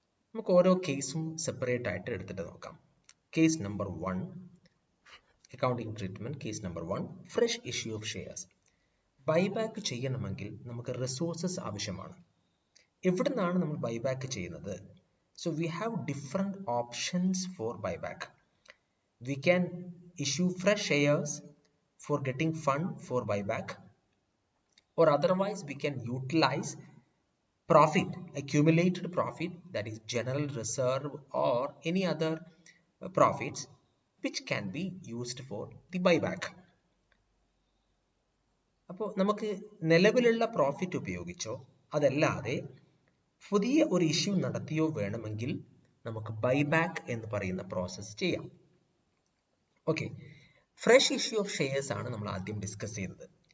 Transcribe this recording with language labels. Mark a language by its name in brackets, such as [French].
[Malayalam] നമുക്ക് ഓരോ കേസും സെപ്പറേറ്റ് ആയിട്ട് എടുത്തിട്ട് നോക്കാം. Case number 1, accounting treatment. Case number 1, fresh issue of shares. Buyback ചെയ്യണമെങ്കിൽ നമുക്ക് റിസോഴ്സസ് ആവശ്യമാണ്. എവിടെ നിന്നാണ് നമ്മൾ ബൈബാക്ക് ചെയ്യുന്നത്? [English] So we have different options for buyback. We can issue fresh shares for getting fund for buyback, or otherwise we can utilize profit, accumulated profit, that is general reserve or any other profits which can be used for the buyback. [Malayalam] അപ്പോൾ നമുക്ക് നിലവിലുള്ള profit ഉപയോഗിച്ചോ അതല്ലാതെ പുതിയ ഒരു issue നടത്തിയോ വേണമെങ്കിൽ നമുക്ക് buyback എന്ന് പറയുന്ന പ്രോസസ്സ് ചെയ്യാം. Okay, fresh issue of shares ആണ് നമ്മൾ ആദ്യം ഡിസ്കസ് ചെയ്തത്.